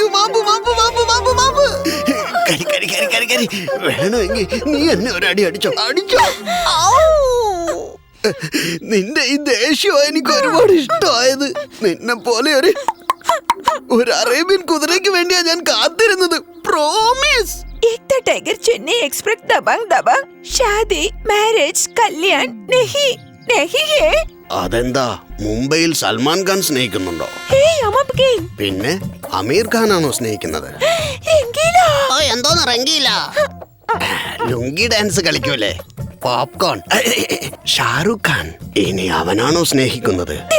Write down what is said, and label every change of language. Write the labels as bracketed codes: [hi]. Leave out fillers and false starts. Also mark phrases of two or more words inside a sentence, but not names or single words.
[ml] മാപ്പ് മാപ്പ് മാപ്പ് മാപ്പ് മാപ്പ്. കരി കരി കരി കരി കരി. വേണമെങ്കിൽ നീ എന്നെ ഒരടി അടിച്ചോ, അടിച്ചോ. നിന്റെ ഈ ദേഷ്യം എനിക്ക് ഒരുപാട് ഇഷ്ടമായത്. നിന്നെ പോലെ ഒരു അറേബ്യൻ കുതിരയ്ക്ക് വേണ്ടിയാ ഞാൻ കാത്തിരുന്നത്. പ്രോമിസ്. [hi] एकता टाइगर चेन्नई एक्सप्रेस दबंग दबंग शादी मैरिज कल्याण नहीं नहीं है. [ml] അതെന്താ, മുംബൈയിൽ സൽമാൻ ഖാൻ സ്നേഹിക്കുന്നുണ്ടോ? പിന്നെ അമീർ ഖാൻ ആണോ സ്നേഹിക്കുന്നത്? എന്തോന്ന് റംഗീല? ലുങ്കി ഡാൻസ് കളിക്കൂലേ, പോപ്കോൺ. ഷാരൂഖ് ഖാൻ, ഇനി അവനാണോ സ്നേഹിക്കുന്നത്?